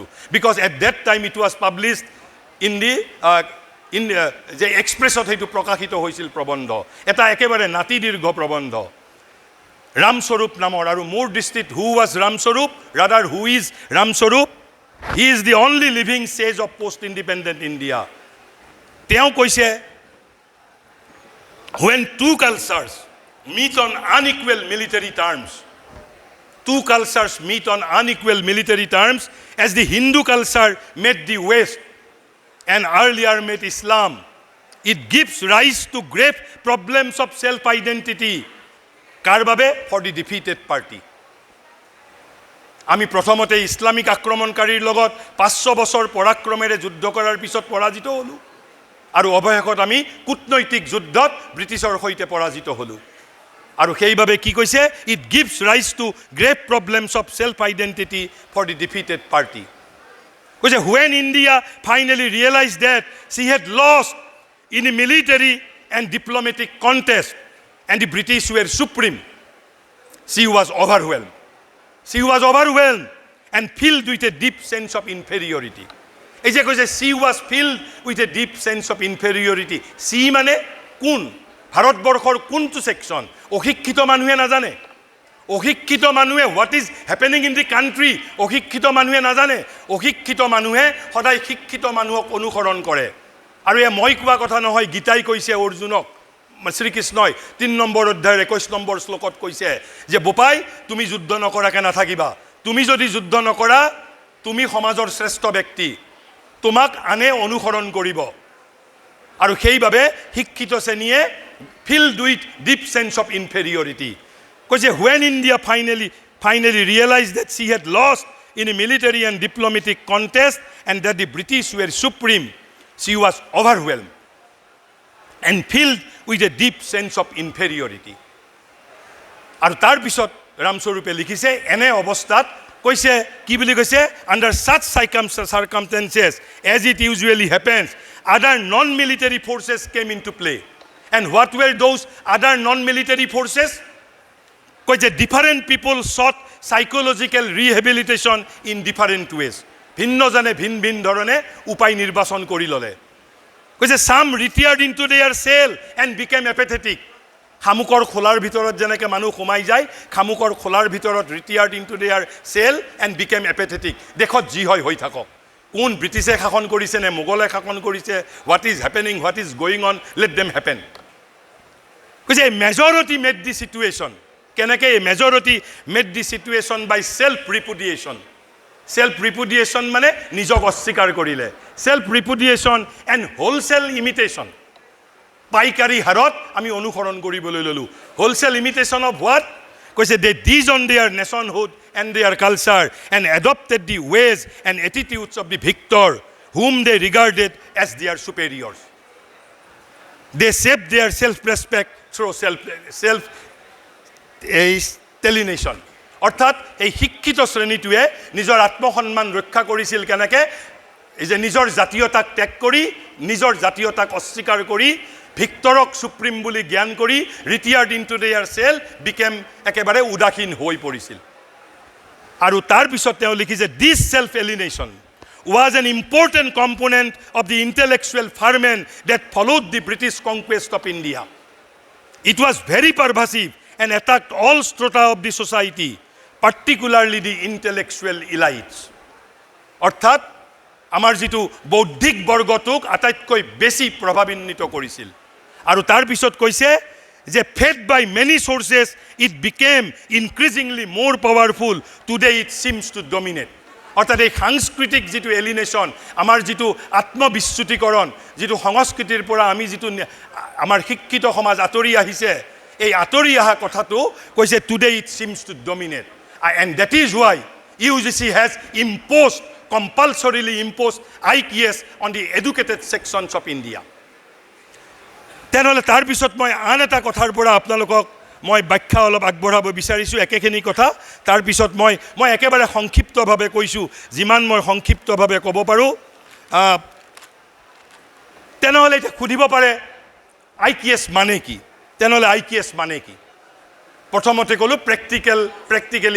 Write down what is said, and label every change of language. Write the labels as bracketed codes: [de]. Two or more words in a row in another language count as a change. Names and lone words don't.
[en] because at that time it was published in [as] যে এক্সপ্ৰেছত সেইটো প্ৰকাশিত হৈছিল প্ৰবন্ধ, এটা একেবাৰে নাতি দীৰ্ঘ প্ৰবন্ধ ৰামস্বৰূপ নামৰ। আৰু মোৰ দৃষ্টিত [en] who was Ram Swarup, rather who is Ram Swarup, he is the only living sage of post independent India. [as] তেওঁ কৈছে, [en] when two cultures meet on unequal military terms, two cultures meet on unequal military terms, as the Hindu culture met the West and earlier met Islam, it gives rise to grave problems of self-identity. [as] কাৰ বাবে? [en] For the defeated party. [as] আমি প্ৰথমতে ইছলামিক আক্ৰমণকাৰীৰ লগত 500 বছৰ পৰাক্ৰমেৰে যুদ্ধ কৰাৰ পিছত পৰাজিত হ'লোঁ, আৰু অৱশেষত আমি কূটনৈতিক যুদ্ধত ব্ৰিটিছৰ সৈতে পৰাজিত হ'লোঁ। আৰু সেইবাবে কি কৈছে? [en] It gives rise to grave problems of self identity for the defeated party. [as] কৈছে, [en] when India finally realized that she had lost in a military and diplomatic contest and the British were supreme, she was overwhelmed. She was overwhelmed and filled with a deep sense of inferiority. [as] এই যে কৈছে [en] she was filled with a deep sense of inferiority, [as] she মানে কোন? ভাৰতবৰ্ষৰ কোনটো ছেকশ্যন? অশিক্ষিত মানুহে নাজানে। অশিক্ষিত মানুহে [en] what is happening in the country [as] অশিক্ষিত মানুহে নাজানে। অশিক্ষিত মানুহে সদায় শিক্ষিত মানুহক অনুসৰণ কৰে। আৰু এয়া মই কোৱা কথা নহয়, গীতাই কৈছে অৰ্জুনক, শ্ৰীকৃষ্ণই 3 নম্বৰ অধ্যায়ৰ 21 নম্বৰ শ্লোকত কৈছে যে বোপাই তুমি যুদ্ধ নকৰাকৈ নাথাকিবা। তুমি যদি যুদ্ধ নকৰা, তুমি সমাজৰ শ্ৰেষ্ঠ ব্যক্তি, তোমাক আনে অনুসৰণ কৰিব। আৰু সেইবাবে শিক্ষিত শ্ৰেণীয়ে [en] filled with deep sense of inferiority. কৈছে when India finally realized that she had lost in a military and diplomatic contest and that the British were supreme, she was overwhelmed and filled with a deep sense of inferiority. [as] আৰু তাৰ পিছত ৰামস্বৰূপে লিখিছে এনে অৱস্থাত কৈছে কি বুলি কৈছে? [en] under such circumstances as it usually happens, other non-military forces came into play. And what were those other non-military forces? কৈছে different people sought psychological rehabilitation in different ways. [as] ভিন্নজনে ভিন ভিন ধৰণে উপায় নিৰ্বাচন কৰি ল'লে। [en] কৈছে some retired into their cell and became apathetic. [as] খামুকৰ খোলাৰ ভিতৰত যেনেকৈ মানুহ সোমাই যায়, খামুকৰ খোলাৰ ভিতৰত [en] retired into their cell and became apathetic. [as] দেশত যি হয় হৈ থাকক, কোন ব্ৰিটিছে শাসন কৰিছে নে মোগলে শাসন কৰিছে, [en] what is happening, what is going on, let them happen. কৈছে majority made the situation. কেনেকৈ majority made the situation? By self repudiation. self repudiation [as] মানে নিজক অস্বীকাৰ কৰিলে। [en] self repudiation and wholesale imitation, [as] পাইকাৰী হাৰত আমি অনুসৰণ কৰিবলৈ ল'লোঁ। [en] wholesale imitation of what? কৈছে they disowned their nationhood and their culture and adopted the ways and attitudes of the victor whom they regarded as their superiors. They shaped their self-respect through self-alienation. [as] অৰ্থাৎ এই শিক্ষিত শ্ৰেণীটোৱে নিজৰ আত্মসন্মান ৰক্ষা কৰিছিল কেনেকৈ? এই যে নিজৰ জাতীয়তাক ত্যাগ কৰি, নিজৰ জাতীয়তাক অস্বীকাৰ কৰি, [en] victorক supreme [as] বুলি জ্ঞান কৰি [en] retired into their cell became [as] একেবাৰে উদাসীন হৈ পৰিছিল। আৰু তাৰ পিছত তেওঁ লিখিছে [en] this self alienation was an important component of the intellectual ferment that followed the British conquest of India. It was very pervasive and attacked all strata of the society, particularly the intellectual elites. [as] অৰ্থাৎ আমাৰ যিটো বৌদ্ধিক বৰ্গটোক আটাইতকৈ বেছি প্ৰভাৱান্বিত কৰিছিল। আৰু তাৰ পিছত কৈছে যে [en] fed by many sources it became increasingly more powerful, today it seems to dominate. [as] অৰ্থাৎ এই সাংস্কৃতিক যিটো এলিনেশ্যন, আমাৰ যিটো আত্মবিচ্যুতিকৰণ, যিটো সংস্কৃতিৰ পৰা আমি যিটো আমাৰ শিক্ষিত সমাজ আঁতৰি আহিছে, এই আঁতৰি অহা কথাটো কৈছে [en] today it seems to dominate and that is why UGC has imposed, compulsorily imposed IQS on the educated sections of India. [as] তেনেহ'লে তাৰপিছত মই আন এটা কথাৰ পৰা আপোনালোকক মই ব্যাখ্যা অলপ আগবঢ়াব বিচাৰিছোঁ একেখিনি কথা তাৰপিছত মই একেবাৰে সংক্ষিপ্তভাৱে কৈছোঁ যিমান মই সংক্ষিপ্তভাৱে ক'ব পাৰোঁ তেনেহ'লে এতিয়া সুধিব পাৰে IKS মানে কি তেনেহ'লে IKS মানে কি প্ৰথমতে ক'লোঁ প্ৰেক্টিকেলি